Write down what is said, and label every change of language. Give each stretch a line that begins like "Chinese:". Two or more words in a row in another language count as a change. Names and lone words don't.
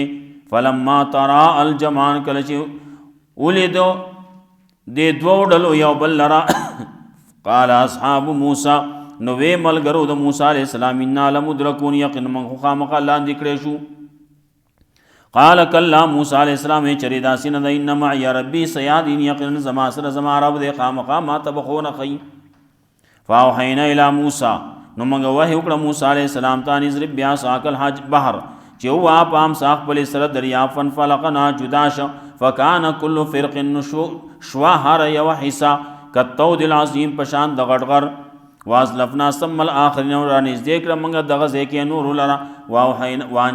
Arabic: فلما ترا الجمان،
Pashto: کله چې ولیدو دې دوو ډلو یو بل لره،
Arabic: قال اصحاب موسی،
Pashto: نو وی ملګرو د موسی علیہ السلام،
Arabic: انا لمدرکون،
Pashto: یقین موږ خامخا لاندې کړی شو.
Arabic: قال کلا،
Pashto: موسی
Arabic: علیہ السلام
Pashto: چرې داسې نه ده،
Arabic: ان معي ربي سيهدين،
Pashto: یقینا زما سره زما رب دی خامخا ما ته به ښوونه ښیي.
Arabic: فاوحینا الی موسی،
Pashto: نو موږ وحی وکړه موسی
Arabic: علیہ السلام
Pashto: ته،
Arabic: ان اضرب بعصاک الحج بحر،
Pashto: چې ووهه په امسا خپلې سره دریاب، فانفلقنا، جدا شه،
Arabic: فکان کل فرق،
Pashto: شوه هره یوه حصه،
Arabic: کالطود العظیم،
Pashto: په شان د غټ غر.
Arabic: وازلفنا ثم الاخرین،
Pashto: را نږدې کړه موږ دغه ځای کې نورو لره.